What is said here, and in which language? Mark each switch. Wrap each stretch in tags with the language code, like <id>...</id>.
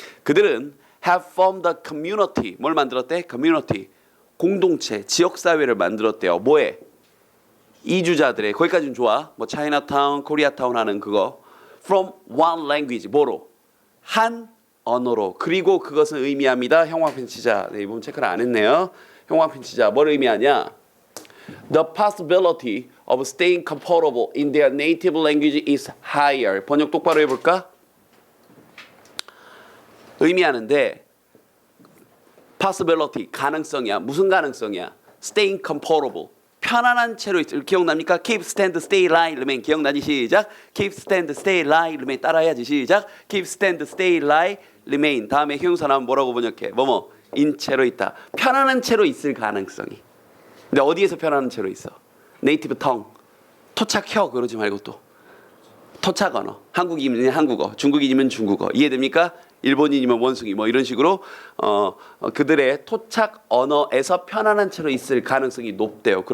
<ko>그들은</ko> <en>have formed a community.</en> <ko>뭘 만들었대? community. 공동체, 지역사회를 만들었대요. 뭐에? 이주자들의. 거기까지는 좋아. 뭐 차이나타운, 코리아타운 하는 그거.</ko> <en>from one language.</en> <ko>뭐로? 한 언어로. 그리고 그것은 의미합니다. 형광펜 치자. 네, 이 부분 체크를 안 했네요. 형광펜 치자. 뭘 의미하냐?</ko> <en>The possibility of staying comfortable in their native language is higher.</en> <ko>번역 똑바로 해볼까? 의미하는데 possibility, 가능성이야. 무슨 가능성이야?</ko> <en>Staying comfortable.</en> <ko>편안한 채로 있을. 기억납니까?</ko> <en>Keep, stand, stay, lie, remain.</en> <ko>기억나지? 시작.</ko> <en>Keep, stand, stay, lie, remain.</en> <ko>따라해야지. 시작.</ko> <en>Keep, stand, stay, lie, remain.</en> <ko>다음에 형용사 나오면 뭐라고 번역해? 인 채로 있다. 편안한 채로 있을 가능성이. 근데 어디에서 편안한 채로 있어? 네이티브 텅. 토착혀 그러지 말고 또. 토착 언어. 한국인이면 한국어, 중국인이면 중국어. 이해됩니까? 일본인이면 원숭이 뭐 이런 식으로 그들의 토착 언어에서 편안한 채로 있을 가능성이 높대요.</ko>